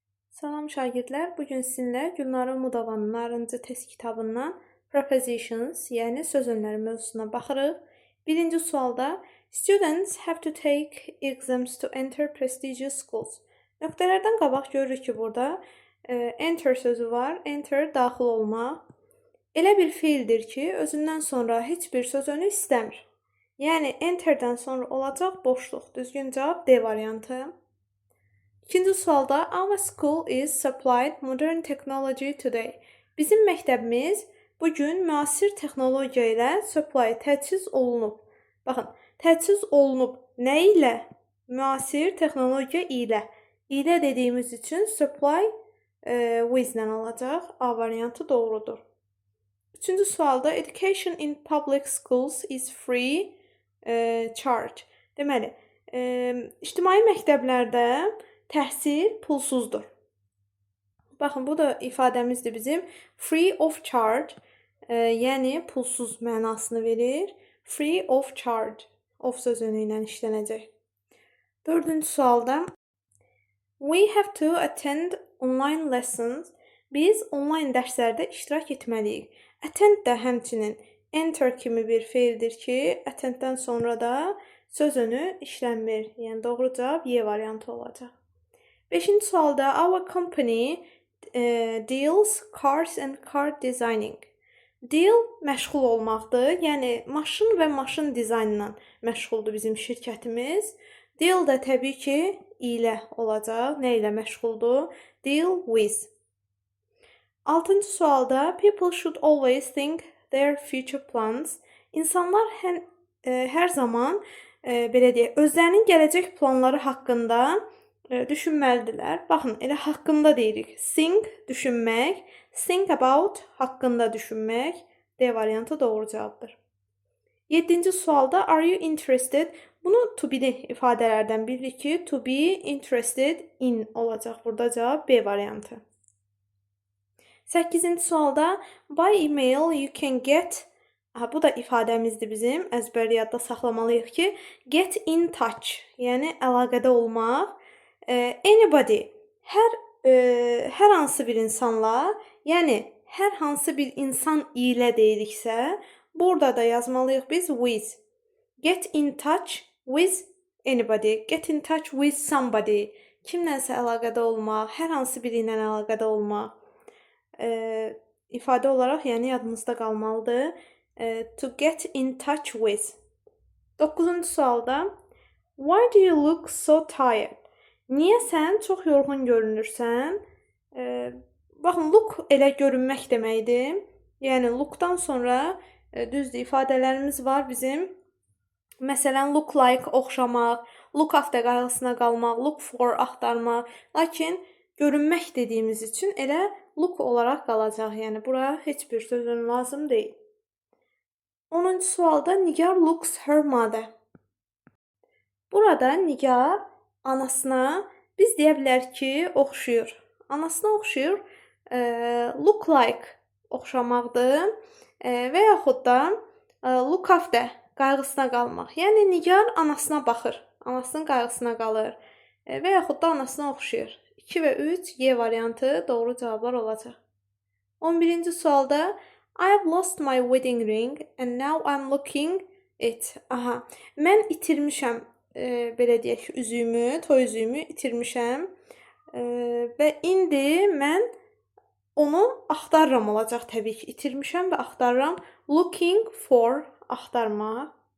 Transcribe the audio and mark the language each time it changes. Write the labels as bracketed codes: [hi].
[az] Salam şagirdlər, bugün sizinlə Gülnara Mudavanın narıncı test kitabından Prepositions, yəni söz önləri mövzusuna baxırıq. Birinci sualda [en] Students have to take exams to enter prestigious schools. [az] Nöqtələrdən qabaq görürük ki, burada enter sözü var. Enter daxil olmaq. Elə bir feildir ki, özündən sonra heç bir söz önü istəmir. Yəni enterdən sonra olacaq boşluq. Düzgün cavab D variantı. İkinci sualda [en] Our school is supplied modern technology today. [az] Bizim məktəbimiz bugün müasir texnologiya ilə supply təchiz olunub. Baxın, təchiz olunub nə ilə? Müasir texnologiya ilə. İlə dediyimiz üçün [en] supply with [az] ilə olacaq. A variantı doğrudur. Üçüncü sualda [en] Education in public schools is free charge. [az] Deməli, ictimai məktəblərdə təhsil pulsuzdur. Baxın, bu da ifadəmizdir bizim. [en] Free of charge, [az] yəni pulsuz mənasını verir. [en] Free of charge, [az] of sözünü ilə işlənəcək. Dördüncü sualda [en] We have to attend online lessons. [az] Biz online dərslərdə iştirak etməliyik. Attend də həmçinin enter kimi bir feildir ki, attenddən sonra da söz önü işlənmir. Yəni doğru cavab Y variantı olacaq. Beşinci sualda [en] Our company deals cars and car designing. [az] Deal məşğul olmaqdır. Yəni maşın və maşın dizaynla məşğuldur bizim şirkətimiz. Deal da təbii ki ilə olacaq. Nə ilə məşğuldur? [en] Deal with. [az] Altıncı sualda [en] People should always think their future plans. [az] İnsanlar hər zaman belə deyək, özlərinin gələcək planları haqqında düşünməlidirlər. Baxın, elə haqqında deyirik. Think, düşünmək. [en] Think about, [az] haqqında düşünmək. D variantı doğru cavabdır. 7-ci sualda [en] Are you interested? [az] Bunu to be ifadələrdən bilirik ki, [en] to be interested in [az] olacaq. Burada cavab B variantı. 8-ci sualda [en] By email you can get. [az] Bu da ifadəmizdir bizim. Əzbər yadda saxlamalıyıq ki, [en] get in touch, [az] yəni əlaqədə olmaq. Anybody, hər hansı bir insanla, yəni hər hansı bir insan ilə deyiriksə, burada da yazmalıyıq biz with. [en] Get in touch with anybody. Get in touch with somebody. [az] Kimlənsə əlaqədə olmaq, hər hansı biri ilə əlaqədə olmaq. İfadə olaraq, yəni yadımızda qalmalıdır. [en] To get in touch with. [az] 9-cu sualda [en] Why do you look so tired? [az] Niyə sən çox yorğun görünürsən? Baxın, look elə görünmək deməkdir. Yəni lookdan sonra düzdür ifadələrimiz var bizim. Məsələn, [en] look like [az] oxşamaq, [en] look after [az] qayğısına qalmaq, [en] look for [az] axtarmaq. Lakin görünmək dediyimiz üçün elə look olaraq qalacaq. Yəni bura heç bir sözün lazım deyil. 10-cu sualda [en] Nigar looks her mother. [az] Burada Nigar anasına biz deyə bilərik ki, oxşuyur. Anasına oxşuyur. [en] Look like [az] oxşamaqdır. Və yaxud da [en] look after [az] qayğısına qalmaq. Yəni Nigar anasına baxır. Anasının qayğısına qalır. Və yaxud da anasına oxşuyur. 2 və 3 Y variantı doğru cavablar olacaq. 11-ci sualda [en] I have lost my wedding ring and now I'm looking it. [az] Aha, mən itirmişəm, belə deyək, üzüyümü, toy üzüyümü itirmişəm. Və indi mən onu axtarıram olacaq təbii ki. İtirmişəm və axtarıram. [en] Looking for, [az] axtarmaq.